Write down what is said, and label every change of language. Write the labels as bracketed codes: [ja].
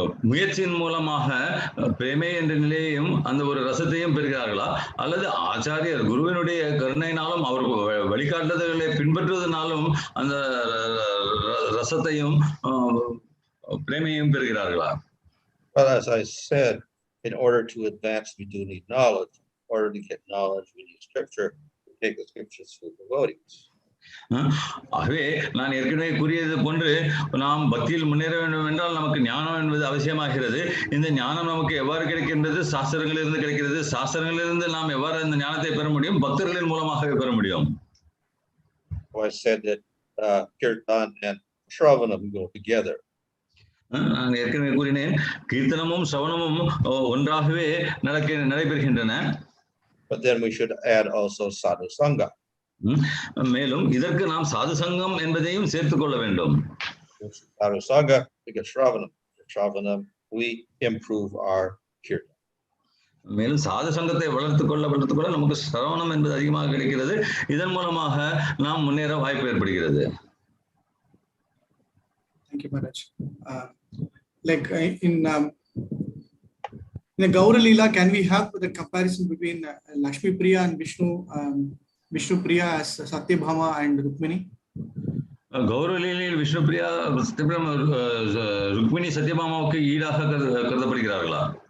[ta] முயற்சியின் மூலமாக பிரேமை என்ற நிலையையும் அந்த ஒரு ரசத்தையும் பெறுகிறார்களா, அல்லது ஆச்சாரியர் குருவினுடைய கருணையினாலும் அவர் வழிகாட்டுதல்களை பின்பற்றுவதனாலும் அந்த ரசத்தையும் பிரேமையும் பெறுகிறார்களா? [en] Well, as I said, in order to advance, we do need knowledge. In order to get knowledge, we need scripture. We take the scriptures through devotees. [ta] ஆகவே நான் ஏற்கனவே கூறியது போன்று நாம் பக்தியில் முன்னேற வேண்டும் என்றால் நமக்கு ஞானம் என்பது அவசியமாகிறது. இந்த ஞானம் நமக்கு எவ்வாறு கிடைக்கின்றது? சாஸ்திரங்களிலிருந்து கிடைக்கிறது. சாஸ்திரங்களிலிருந்து நாம் எவ்வாறு இந்த ஞானத்தை பெற முடியும்? பக்தர்களின் மூலமாகவே பெற முடியும். [en] I said that kirtan and shravanam go together. [ta] நான் ஏற்கனவே கூறினேன், கீர்த்தனமும் சவனமும் ஒன்றாகவே நடைபெறுகின்றன. [en] But then we should add also sadhu sangha. [ta] மேலும் இதற்கு நாம் சாது சங்கம் என்பதையும் சேர்த்துக் கொள்ள வேண்டும். [en] Sadhu sangha, we get shravanam. Shravanam, we improve our kirtan. [ta] மேலும் சாது சங்கத்தை வளர்த்துக் கொள்ள நமக்கு சிரவணம் என்பது அதிகமாக கிடைக்கிறது. இதன் மூலமாக நாம் முன்னேற வாய்ப்பு ஏற்படுகிறது. [en] Thank you, Maharaj. Like in the Gaura Leela, can we have the comparison between Lakshmi Priya and Vishnu Priya as Satyabhama and Rukmiṇī? [ta] Gaura Leela, Vishnu Priya, Rukmiṇī, Satyabhamaவுக்கு ஈடாக கருதப்படுகிறார்களா?